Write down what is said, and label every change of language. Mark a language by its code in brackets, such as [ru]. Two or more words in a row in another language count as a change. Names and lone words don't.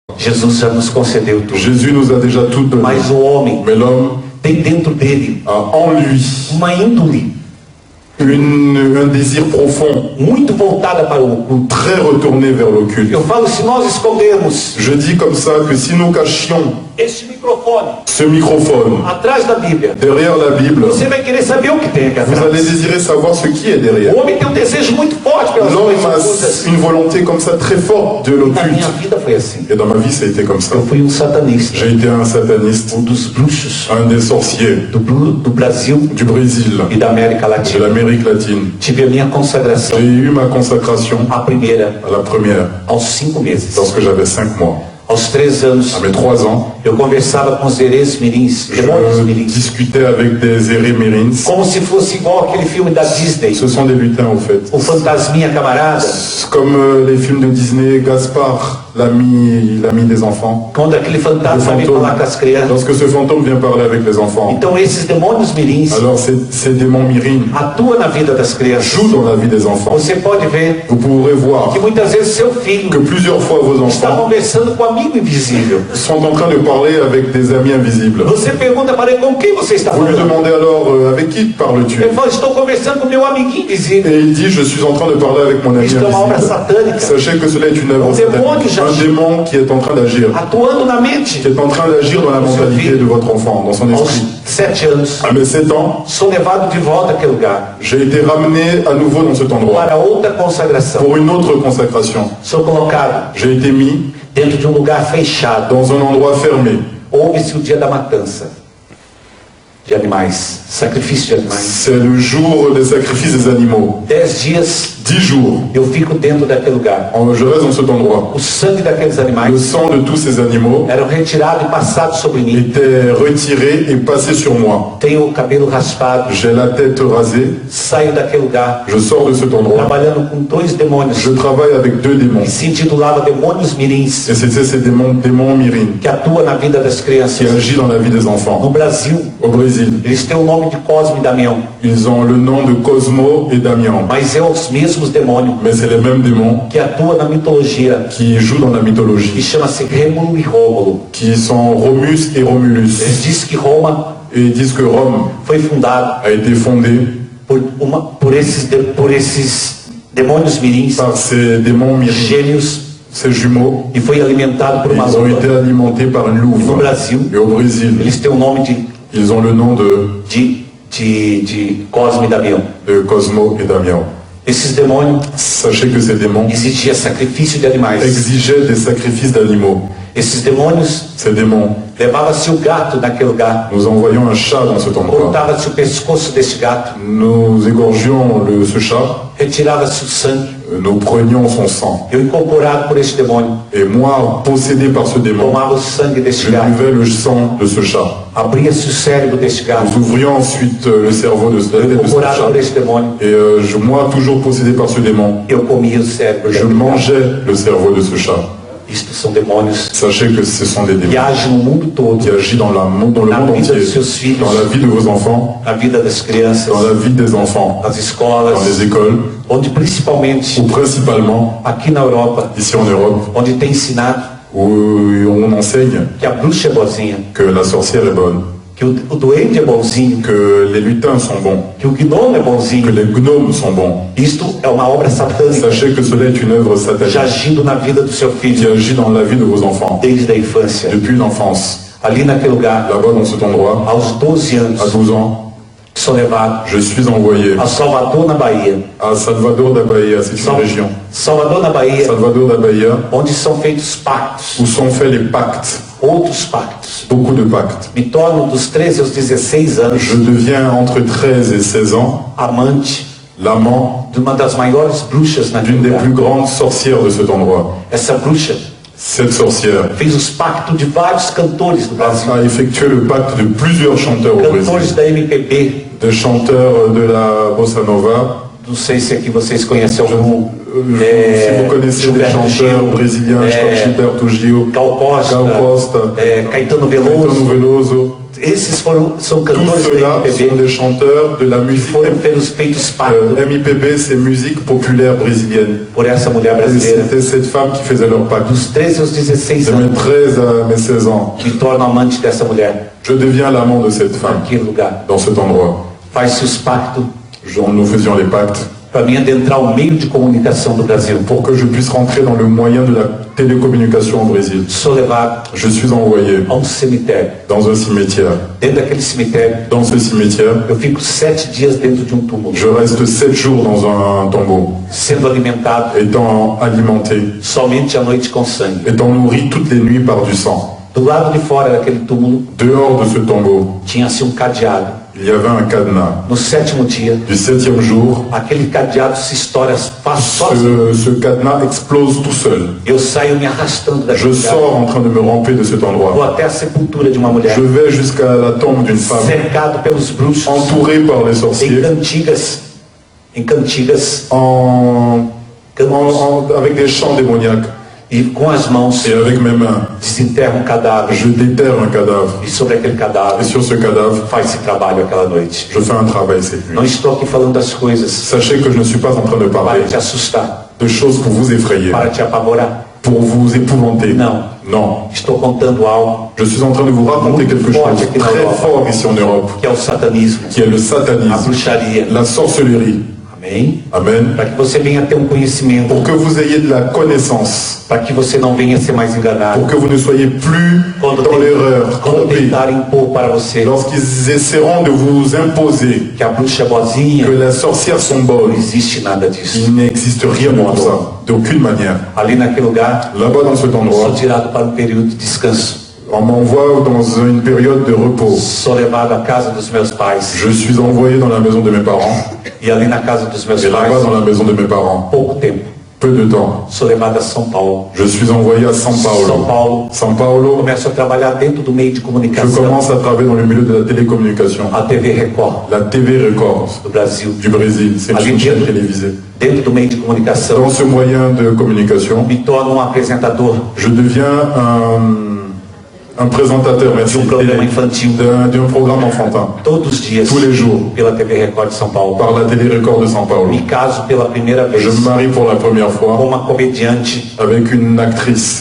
[pt] Jesus já nos concedeu tudo. [fr] Jésus nous a déjà tout donné. [pt] Mas o homem [fr] Mais l'homme [pt] tem dentro dele [fr] a en lui [pt] uma índole [fr] un désir profond, [pt] muito voltada para o oculto. [fr] très retourné vers l'occulte. [pt] Eu falo, se nós escondermos [fr] Je dis comme ça que si nous cachions [pt] este microfone [fr] ce microphone [pt] atrás da Bíblia, [fr] derrière la Bible, [pt] você vai querer saber o que tem aqui [fr] vous allez [pt] atrás. [fr] désirer savoir ce qui est derrière. [pt] O homem tem um desejo muito forte pelas [fr] L'homme [pt] coisas [fr] a [pt] ocultas. [fr] une volonté comme ça très forte de [pt] Na minha [fr] l'occulte. [pt] vida foi assim. [fr] Et dans ma vie, ça a été comme ça. [pt] Eu fui satanista, [fr] J'ai été un sataniste, [pt] dos bruxos [fr] un des sorciers [pt] do Brasil [fr] du Brésil, [pt] e da América [fr] de [pt] Latina. [fr] l'Amérique latine. [pt] Tive a minha consagração, [fr] J'ai eu ma consacration [pt] a primeira, [fr] à la première, [pt] aos 5 meses. [fr] lorsque j'avais 5 mois. [pt] Aos 3 anos, [fr] À mes 3 ans, [pt] eu conversava com os herês mirins, demônios [fr] je [pt] mirins, [fr] discutais avec des érémérines. [pt] como se fosse igual aquele filme da Disney, [fr] Ce sont des lutins, au fait. [pt] o Fantasminha Camarada, [fr] Comme les films de Disney, Gaspard, l'ami des enfants. [pt] quando aquele [fr] Le [pt] fantasma vem falar com as crianças. [fr] Lorsque ce fantôme vient parler avec les enfants, [pt] Então esses demônios mirins [fr] alors ces démons mirines [pt] atuam na vida das crianças. [fr] jouent dans la vie des enfants. [pt] Você pode ver [fr] Vous pourrez voir [pt] que muitas vezes seu filho [fr] que plusieurs fois vos [pt] está [fr] enfants [pt] conversando com um amigo invisível. [fr] sont en train de parler avec des amis invisibles. [pt] Você pergunta para ele com quem você está [fr] Vous lui [pt] falando. [fr] demandez alors avec qui parles-tu? [pt] Ele fala, estou conversando com meu amiguinho invisível. [fr] Et il dit, je suis en train de parler avec mon ami [pt] Isto é uma obra [fr] invisible. [pt] satânica, [fr] Sachez que cela est une œuvre Un démon satanique. qui Un agit. démon qui est en train d'agir, [pt] atuando na mente. [fr] qui est en train d'agir dans la mentalité de votre enfant, dans son [pt] Aos [fr] esprit. [pt] 7 anos, [fr] À mes 7 ans, [pt] sou levado de volta àquele lugar [fr] j'ai été ramené à nouveau dans cet endroit [pt] para outra consagração. [fr] pour une autre consacration. [pt] Sou colocado [fr] J'ai été mis [pt] dentro de lugar fechado. [fr] dans un endroit fermé. [pt] Houve-se o dia da matança de animais, sacrifício de animais. [fr] C'est le jour des sacrifices des animaux. [pt] 10 dias [fr] 10 jours, [pt] eu fico dentro daquele lugar. [fr] je reste dans cet endroit. [pt] O sangue daqueles [fr] Le [pt] animais [fr] sang de tous ces animaux [pt] era retirado e passado sobre mim. [fr] était retiré et passé sur moi. [pt] Tenho o cabelo raspado, [fr] J'ai la tête rasée, [pt] saio daquele lugar [fr] je sors de cet endroit. [pt] trabalhando com 2 demônios [fr] Je travaille avec 2 démons. [pt] que se intitulava Demônios Mirins, [fr] Et c'était ces démons mirines [pt] que atua na vida das [fr] qui [pt] crianças. [fr] agissent dans la vie des [pt] No [fr] enfants. [pt] Brasil, [fr] Au Brésil, [pt] eles têm o nome de Cosme e Damião, [fr] ils ont le nom de Cosmo et Damian. [pt] mas é os mesmos demônios [fr] Mais c'est les mêmes démons [pt] que atuam na mitologia, [fr] qui jouent dans la [pt] que [fr] mythologie, [pt] chama-se Rômulo e Rômulo. [fr] qui sont Romus et Romulus. [pt] Eles dizem que Roma [fr] Et ils disent que Rome [pt] foi fundada [fr] a été fondée [pt] por esses demônios mirins, [fr] par ces démons mirines, [pt] gêmeos, [fr] ces jumeaux. [pt] e foi alimentado por [fr] Et [pt] uma [fr] ils ont été [pt] luva. [fr] alimentés par une [pt] No [fr] louve. [pt] Brasil, [fr] Et au Brésil, [pt] eles têm o nome [fr] ils ont le nom [pt] de Cosme e Damião. [fr] de Cosmo et Damian. [pt] Esses demônios [fr] Sachez que ces démons [pt] exigiam sacrifício de animais. [fr] exigeaient des sacrifices d'animaux. [pt] Esses demônios [fr] Ces démons, [pt] levava-se o gato naquele lugar, [fr] nous envoyions un chat dans cet endroit. [pt] cortava-se o pescoço desse gato, [fr] Nous égorgions ce chat, [pt] retirava-se o sangue. [fr] nous prenions son sang. [pt] Eu, incorporado por esse demônio, [fr] Et moi, possédé par ce démon, [pt] tomava o sangue desse [fr] je [pt] gato, [fr] buvais le sang de ce chat. [pt] abria-se o cérebro desse gato, [fr] Nous ouvrions ensuite le cerveau de la tête de ce [pt] incorporado [fr] chat. [pt] por esse demônio, [fr] Et moi, toujours possédé par ce démon, [pt] eu comia o cérebro [fr] je [pt] daquele gato. [fr] mangeais le cerveau de ce chat. [pt] Isto são demônios [fr] Sachez que ce sont des [pt] que [fr] démons [pt] agem no mundo todo, [fr] qui agissent dans le monde [pt] na vida [fr] entier, [pt] dos seus filhos, [fr] dans la vie de vos enfants, [pt] na vida das crianças, [fr] dans la vie des enfants, [pt] nas [fr] dans les [pt] escolas, [fr] écoles, [pt] onde principalmente [fr] ou principalement [pt] aqui na Europa, [fr] ici en Europe, [pt] onde tem ensinado [fr] où on enseigne [pt] que a bruxa é boazinha, [fr] que la sorcière est bonne, [pt] que o duende é bonzinho, [fr] que les lutins sont bons, [pt] que o gnomo é [fr] que [pt] bonzinho. [fr] les gnomes sont bons. [pt] Isto é uma obra satânica, [fr] Sachez que cela est une œuvre [pt] já [fr] satanique [pt] agindo na vida do seu [fr] qui [pt] filho [fr] agit dans la vie de vos enfants [pt] desde a infância. [fr] depuis l'enfance. [pt] Ali naquele lugar, [fr] Là-bas, dans cet endroit, [pt] aos 12 [fr] à [pt] anos, [fr] 12 ans, [pt] sou levado [fr] je suis envoyé [pt] a Salvador, na Bahia. [fr] à Salvador da Bahia, c'est une région. [pt] Salvador, na Bahia, [fr] Salvador da Bahia, [pt] onde são feitos pactos, [fr] où sont faits les pactes, [pt] outros pactos. [fr] beaucoup de pactes. [pt] Me torno dos 13 aos 16 anos [fr] Je deviens entre 13 et 16 ans [pt] amante [fr] l'amant [pt] de uma das maiores bruxas naquele [fr] d'une des [pt] lugar. [fr] plus grandes sorcières de cet endroit. [pt] Essa bruxa [fr] Cette sorcière [pt] fez os pactos de vários cantores do Brasil, [fr] a effectué le pacte de plusieurs chanteurs au [pt] cantores [fr] Brésil, [pt] da MPB. [fr] des chanteurs de la bossa nova. [pt] Não sei se aqui vocês conhecem algum. [fr] Si vous connaissez des chanteurs Gil, brésiliens, [pt] Gilberto Gil, Gal Costa, [fr] Gal Costa, [pt] Caetano [fr] Caetano [pt] Veloso. [fr] Veloso, [pt] Esses são [fr] Tous [pt] cantores [fr] ceux-là [pt] da [fr] sont [pt] MPB [fr] des chanteurs de la [pt] que [fr] musique. [pt] foram feitos pacto [fr] MIPB, c'est musique populaire brésilienne. [pt] por essa mulher [fr] Et [pt] brasileira. [fr] c'était cette femme qui faisait leur pacte. [pt] Dos 13 aos 16 [fr] De mes [pt] anos, [fr] 13 à mes 16 ans, [pt] me torno amante dessa mulher, [fr] je deviens l'amant de cette femme, [pt] naquele lugar. [fr] dans cet endroit. [pt] Faz-se os pactos [fr] Nous faisions les pactes [pt] para mim adentrar o meio de comunicação do Brasil. [fr] pour que je puisse rentrer dans le moyen de la télécommunication au Brésil. [pt] Sou levado [fr] Je suis envoyé [pt] a cemitério. [fr] dans un cimetière. [pt] Dentro daquele cemitério, [fr] Dans ce cimetière, [pt] eu fico 7 dias dentro de túmulo, [fr] je reste 7 jours dans un tombeau, [pt] sendo alimentado [fr] étant alimenté, [pt] somente à noite com sangue. [fr] étant nourri toutes les nuits par du sang. [pt] Do lado de fora daquele túmulo, [fr] Dehors de ce tombeau, [pt] tinha-se cadeado. [fr] il y avait un cadenas. [pt] No 7º dia, [fr] Du 7e jour, [pt] aquele cadeado se estoura sozinho. [fr] ce cadenas explose tout seul. [pt] Eu saio me arrastando [fr] Je [pt] daquele lugar. [fr] sors en train de me ramper de cet [pt] Vou [fr] endroit. [pt] até a sepultura de uma mulher, [fr] Je vais jusqu'à la tombe d'une femme, [pt] cercado pelos bruxos, [fr] entourée par les [pt] em [fr] sorciers, [pt] cantigas, [fr] avec des chants démoniaques. [pt] e com as mãos [fr] Et avec mes mains, [pt] desenterram cadáver. [fr] je déterre un cadavre. [pt] E sobre aquele [fr] Et [pt] cadáver [fr] sur ce cadavre, [pt] faz-se trabalho aquela noite. [fr] je fais un travail cette [pt] Não [fr] nuit. [pt] estou aqui falando das coisas [fr] Sachez que je ne suis pas en train de parler [pt] para te assustar, [fr] de choses pour vous effrayer, [pt] para te apavorar. [fr] pour vous épouvanter. [pt] Não. [fr] Non. [pt] Estou contando algo [fr] Je suis en train de vous raconter quelque chose très fort ici en Europe, [pt] que é o satanismo, [fr] qui est le [pt] a [fr] satanisme, [pt] bruxaria. [fr] la sorcellerie. [pt] Amém? [fr] Amen. [pt] Para que você venha ter conhecimento, [fr] Pour que vous ayez de la connaissance, [pt] para que você não venha ser mais enganado. [fr] pour que vous ne soyez plus dans l'erreur, [pt] Quando [fr] trompé. [pt] tentarem impor para você [fr] Lorsqu'ils essaieront de vous imposer [pt] que a bruxa é boazinha, [fr] que la sorcière sont [pt] não [fr] bonnes, [pt] existe nada disso. [fr] il n'existe rien de tout ça, d'aucune manière. [pt] Ali naquele lugar, [fr] Là-bas dans cet [pt] sou [fr] endroit, [pt] tirado para um período de descanso. [fr] on m'envoie dans une période de repos. [pt] Sou levado à casa dos meus pais. [fr] Je suis envoyé dans la maison de mes parents, [pt] E ali na casa dos meus [fr] et là-bas [pt] pais, [fr] dans la maison de mes parents, [pt] pouco tempo, [fr] peu de temps, [pt] sou levado a São Paulo. [fr] je suis envoyé à São [pt] São [fr] Paulo. [pt] Paulo, [fr] São Paulo, [pt] começo a trabalhar dentro do meio de [fr] je [pt] comunicação, [fr] commence à travailler dans le milieu de la télécommunication. [pt] a TV Record [fr] La TV Record [pt] do Brasil. [fr] du Brésil, c'est une chaîne télévisée. [pt] Dentro do meio de comunicação, [fr] Dans ce moyen de communication, [pt] me torno apresentador [fr] je deviens un présentateur, merci, [pt] de programa infantil [fr] d'un programme enfantin, [pt] todos os dias [fr] tous les jours, [pt] pela TV Record de São Paulo. [fr] par la télé Record de São Paulo. [pt] Me caso pela primeira vez [fr] Je me marie pour la première [pt] com [fr] fois [pt] uma comediante [fr] avec une actrice